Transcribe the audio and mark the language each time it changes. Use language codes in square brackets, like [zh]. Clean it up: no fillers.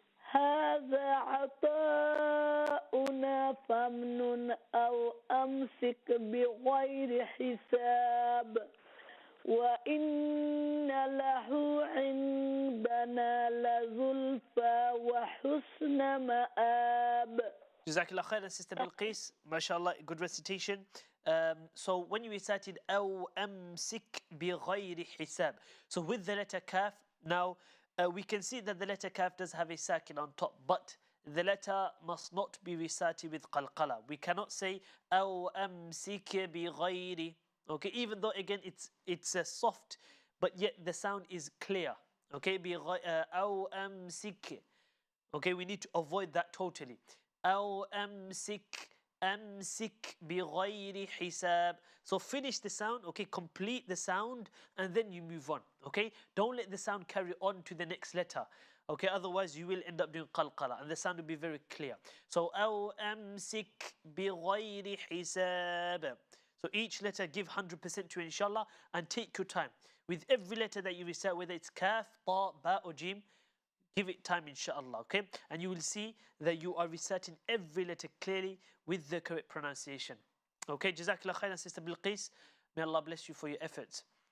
[ar] هذا عطاؤنا فامنن أو أمسك بغير حساب وإن له عندنا لزلفى وحسن مآب. [en] Jazakallah khairan, Sister Bilqis. MashaAllah, good recitation. So when you recited [ar] أو أمسك بغير حساب, [en] so with the letter kaf, now we can see that the letter kaf does have a sakin on top, but the letter must not be recited with qalqala. We cannot say [ar] أو أمسك بغير, [en] okay, even though again it's a soft, but yet the sound is clear. [ar] Okay, أو أمسك. [en] Okay, we need to avoid that totally. [ar] أو أمسك بغير حساب. [en] So finish the sound, okay, complete the sound, and then you move on, okay? Don't let the sound carry on to the next letter, okay? Otherwise, you will end up doing qalqala, and the sound will be very clear. [ar] So, أو أمسك بغير حساب. [en] So each letter give 100% to inshallah, and take your time. With every letter that you recite, whether it's kaf, ta, ba, or jim, give it time inshallah, okay? And you will see that you are reciting every letter clearly with the correct pronunciation. Okay, Jazakallah khairan, Sister Bilqis. May Allah bless you for your efforts.